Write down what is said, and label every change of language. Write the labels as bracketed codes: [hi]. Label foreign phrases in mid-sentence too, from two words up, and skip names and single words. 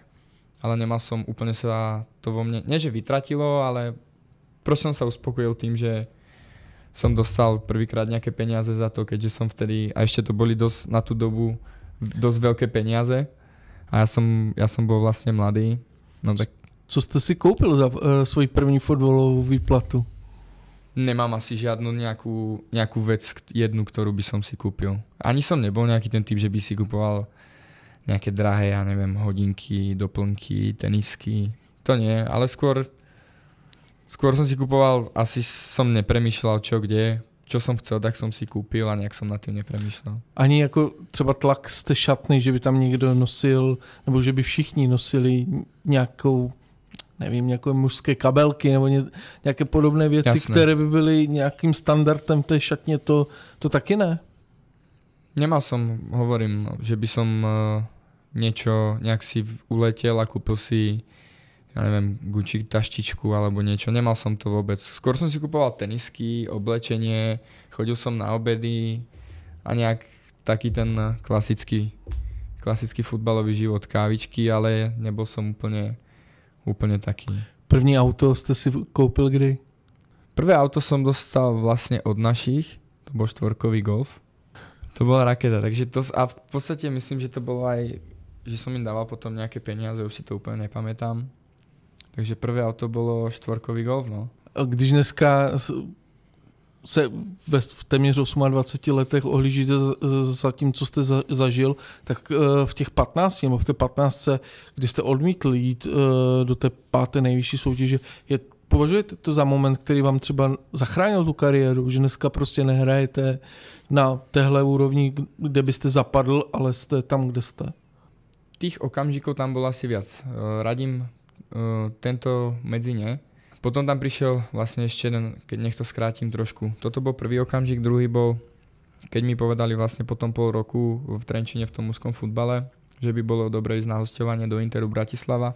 [sk] Ale nemal som úplne sa to vo mne, nie že vytratilo, ale proste som sa uspokojil tým, že som dostal prvýkrát nejaké peniaze za to, keďže som vtedy, a ešte to boli dosť na tú dobu dosť veľké peniaze a ja som bol vlastne mladý. No tak. [cs] Co jste si koupil za svoji první fotbalovú výplatu? [sk] Nemám asi žiadnu nejakú vec jednu, ktorú by som si kúpil. Ani som nebol nejaký ten typ, že by si kupoval nejaké drahé, ja neviem, hodinky, doplnky, tenisky. To nie, ale Skôr som si kupoval, asi som nepremýšľal čo kde, čo som chcel, tak som si kúpil a nejak som nad tým nepremýšľal. [cs] Ani jako třeba tlak z té šatny, že by tam někdo nosil, nebo že by všichni nosili nějakou, nevím, nějaké mužské kabelky nebo nějaké podobné věci, [sk] Jasné. [cs] které by byly nějakým standardem té šatně, to taky ne? [sk] Nemal som, hovorím, že by som nejak si uletel a kúpil si, ja neviem, Gucci taštičku alebo niečo. Nemal som to vôbec. Skôr som si kupoval tenisky, oblečenie, chodil som na obedy a nejak taký ten klasický futbalový život, kávičky, ale nebol som úplne taký. [cs] První auto ste si koupil kdy? [sk] Prvé auto som dostal vlastne od našich, to bol 4-kový Golf. To bola raketa, takže a v podstate myslím, že to bolo aj, že som im dával potom nejaké peniaze, už si to úplne nepamätám. Takže prvé auto bolo 4-kový Golf, no. [cs] A když dneska se v téměř 28 letech ohlížíte za tím, co jste zažil, tak v těch 15, nebo v té 15, kdy jste odmítl jít do té 5. nejvyšší soutěže, je Považujete to za moment, který vám třeba zachránil tu kariéru, že dneska prostě nehrajete na téhle úrovni, kde byste zapadl, ale jste tam, kde jste? [sk] Tých okamžikov tam bolo asi viac. Radím tento medzi ne. Potom tam prišiel vlastne ešte jeden, keď nech to skrátim trošku. Toto bol prvý okamžik, druhý bol, keď mi povedali vlastne po tom pol roku v Trenčine v tom mužskom futbale, že by bolo dobre ísť na hosťovanie do Interu Bratislava.